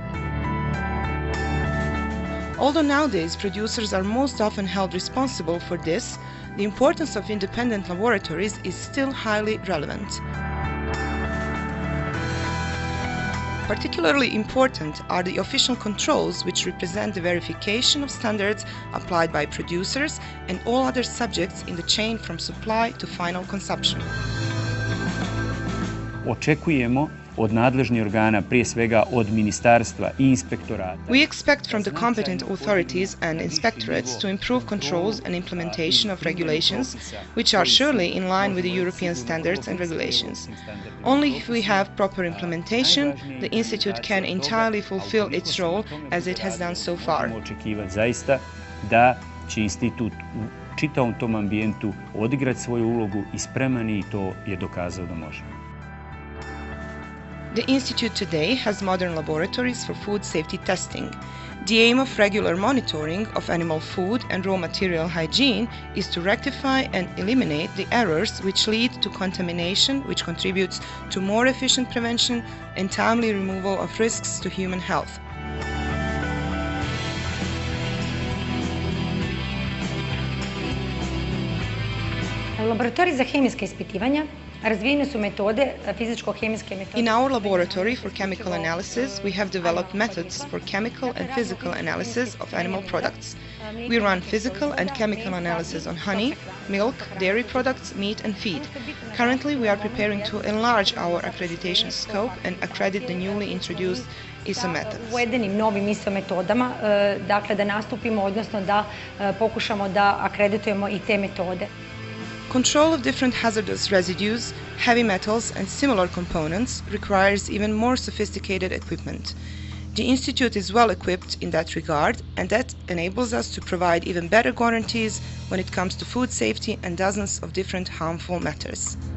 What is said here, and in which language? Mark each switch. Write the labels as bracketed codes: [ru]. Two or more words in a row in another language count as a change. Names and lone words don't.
[en] Although nowadays producers are most often held responsible for this, the importance of independent laboratories is still highly relevant. Particularly important are the official controls, which represent the verification of standards applied by producers and all other subjects in the chain from supply to final consumption. [bs] Očekujemo od nadležnih organa, prije svega od ministarstva I inspektorata. [en] We expect from the competent authorities and inspectorates to improve controls and implementation of regulations, which are surely in line with the European standards and regulations. Only if we have proper implementation, the Institute can entirely fulfill its role as it has done so far. [bs] Očekivati zaista da će institut u čitavom tom ambijentu odigrati svoju ulogu I spreman I to je dokazao da može. [en] The Institute today has modern laboratories for food safety testing. The aim of regular monitoring of animal food and raw material hygiene is to rectify and eliminate the errors which lead to contamination, which contributes to more efficient prevention and timely removal of risks to human health. [bs] Laboratorij za hemijska ispitivanja razvijene su metode fizičko-hemijske metode. [en] In our laboratory for chemical analysis, we have developed methods for chemical and physical analysis of animal products. We run physical and chemical analysis on honey, milk, dairy products, meat and feed. Currently, we are preparing to enlarge our accreditation scope and accredit the newly introduced ISO methods. [bs] Uvedenim novim ISO metodama, dakle da nastupimo, odnosno da pokušamo da akreditujemo I te metode. [en] Control of different hazardous residues, heavy metals and similar components requires even more sophisticated equipment. The Institute is well equipped in that regard, and that enables us to provide even better guarantees when it comes to food safety and dozens of different harmful matters.